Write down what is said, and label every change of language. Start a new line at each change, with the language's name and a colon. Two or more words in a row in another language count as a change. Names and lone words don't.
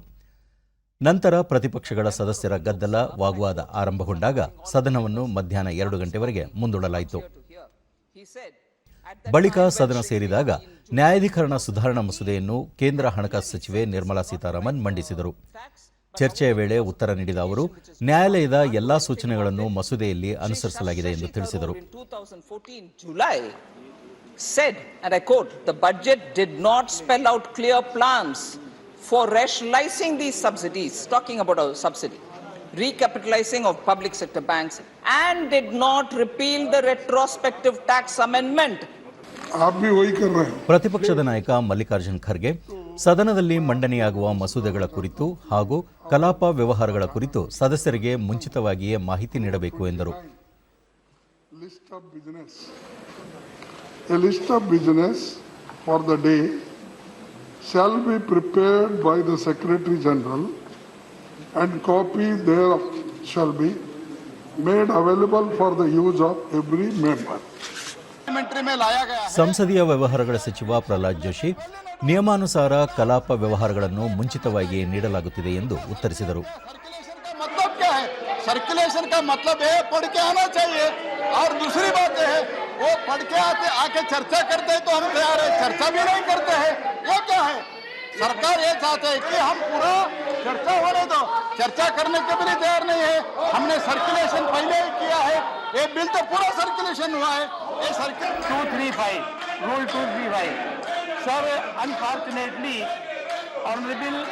Kannada: ನಂತರ ಪ್ರತಿಪಕ್ಷಗಳ ಸದಸ್ಯರ ಗದ್ದಲ ವಾಗ್ವಾದ ಆರಂಭಗೊಂಡಾಗ ಸದನವನ್ನು ಮಧ್ಯಾಹ್ನ 2 ಗಂಟೆವರೆಗೆ ಮುಂದೂಡಲಾಯಿತು. ಬಳಿಕ ಸದನ ಸೇರಿದಾಗ ನ್ಯಾಯಾಧೀಕರಣ ಸುಧಾರಣಾ ಮಸೂದೆಯನ್ನು ಕೇಂದ್ರ ಹಣಕಾಸು ಸಚಿವೆ ನಿರ್ಮಲಾ ಸೀತಾರಾಮನ್ ಮಂಡಿಸಿದರು. ಚರ್ಚೆಯ ವೇಳೆ ಉತ್ತರ ನೀಡಿದ ಅವರು ನ್ಯಾಯಾಲಯದ ಎಲ್ಲಾ ಸೂಚನೆಗಳನ್ನು ಮಸೂದೆಯಲ್ಲಿ ಅನುಸರಿಸಲಾಗಿದೆ ಎಂದು ತಿಳಿಸಿದರು.
English: Said, and I quote, the budget did not spell out clear plans for rationalizing these subsidies, talking about a subsidy, recapitalizing of public sector banks, and did not repeal the retrospective tax amendment.
Hindi: आप भी वही कर रहे हैं.
Kannada: ಪ್ರತಿಪಕ್ಷದ ನಾಯಕ ಮಲ್ಲಿಕಾರ್ಜುನ್ ಖರ್ಗೆ ಸದನದಲ್ಲಿ ಮಂಡನೆಯಾಗುವ ಮಸೂದೆಗಳ ಕುರಿತು ಹಾಗೂ ಕಲಾಪ ವ್ಯವಹಾರಗಳ ಕುರಿತು ಸದಸ್ಯರಿಗೆ ಮುಂಚಿತವಾಗಿಯೇ ಮಾಹಿತಿ ನೀಡಬೇಕು ಎಂದರು.
English: A list of business for the day shall be prepared by the Secretary General and copy thereof shall be made available for the use of every member.
Kannada: ಸಂಸದೀಯ ವ್ಯವಹಾರಗಳ ಸಚಿವ ಪ್ರಹ್ಲಾದ್ ಜೋಶಿ ನಿಯಮಾನುಸಾರ ಕಲಾಪ ವ್ಯವಹಾರಗಳನ್ನು ಮುಂಚಿತವಾಗಿಯೇ ನೀಡಲಾಗುತ್ತಿದೆ ಎಂದು ಉತ್ತರಿಸಿದರು.
Hindi: सर्कुलेशन का मतलब है पढ़ के आना चाहिए और दूसरी बात है वो पढ़ के आके चर्चा करते हैं तो हम तैयार है, चर्चा भी नहीं करते हैं. वो क्या है, सरकार ये चाहते है कि हम पूरा चर्चा होने दो, चर्चा करने के भी तैयार नहीं है. हमने सर्कुलेशन पहले ही किया है, ये बिल तो पूरा सर्कुलेशन हुआ है.
English: ये 235 rule 235 sir unfortunately honourable